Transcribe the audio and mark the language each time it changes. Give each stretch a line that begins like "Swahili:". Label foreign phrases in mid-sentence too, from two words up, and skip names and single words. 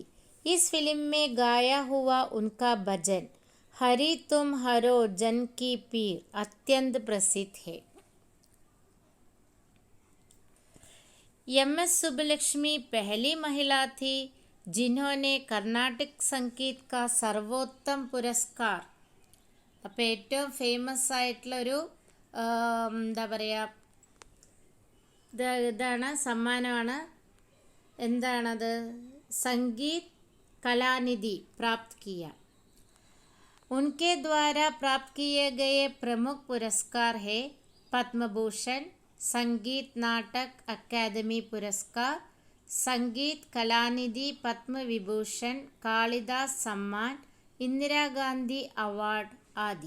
Hindi: इस फिल्म में गाया हुआ उनका भजन हरि तुम हरो जन की पीर अत्यंत प्रसिद्ध है। एम.एस. सुब्बुलक्ष्मी पहली महिला थी जिन्होंने कर्नाटक संगीत का सर्वोत्तम पुरस्कार,
Malayalam: അപ്പോൾ ഏറ്റവും ഫേമസ് ആയിട്ടുള്ളൊരു എന്താ പറയുക ഇതാണ് സമ്മാനമാണ്. എന്താണത്? സംഗീത് കലാനിധി
Hindi: प्राप्त किया। उनके द्वारा प्राप्त किए गए प्रमुख पुरस्कार है पद्म भूषण, संगीत नाटक अकादमी पुरस्कार, संगीत कलानिधि पद्म विभूषण, कालिदास सम्मान, इंदिरा गांधी अवार्ड आदि।